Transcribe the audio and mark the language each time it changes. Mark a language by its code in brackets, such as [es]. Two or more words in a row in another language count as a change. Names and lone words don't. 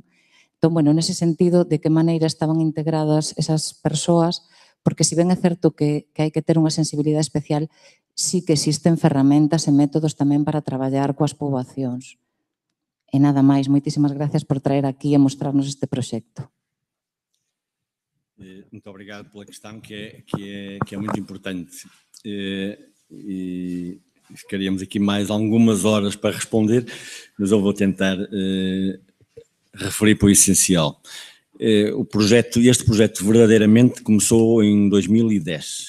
[gl] Entón, bueno, nese sentido, de que maneira estaban integradas esas persoas, porque si ben é certo que hai que ter unha sensibilidade especial, sí que existen ferramentas e métodos tamén para traballar coas poboacións. E nada máis, moitísimas gracias por traer aquí e mostrarnos este proxecto. [pt] Muito obrigado pela questão, que é muito importante. E ficaríamos aqui mais algumas horas para responder, mas eu vou tentar referir para o essencial. Este projeto verdadeiramente começou em 2010.